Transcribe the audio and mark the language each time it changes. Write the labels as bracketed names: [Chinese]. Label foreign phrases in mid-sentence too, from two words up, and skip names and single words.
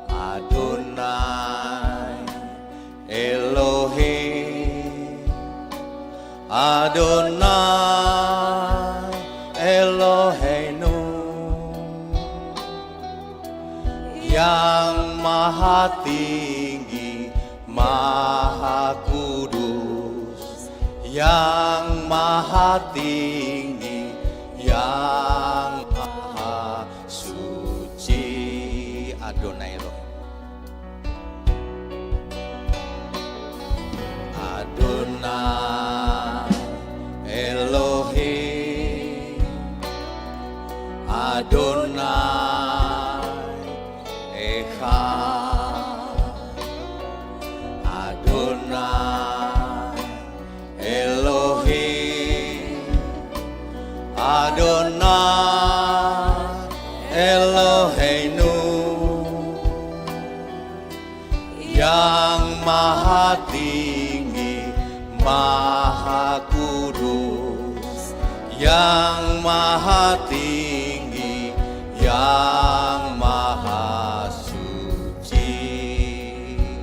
[Hebrew] אדוני אלוהים אדוני אלוהינו, [Indonesian] yang maha tinggi, maha kudus, yang maha tinggi, yang maha suci. [Hebrew] אדוני אלוהים אדוני אלוהים אדוני אחד אדוני אלוהים אדוני אלוהינו, [Indonesian] yang maha tinggi, maha kudus, yang maha tinggi, yang maha suci.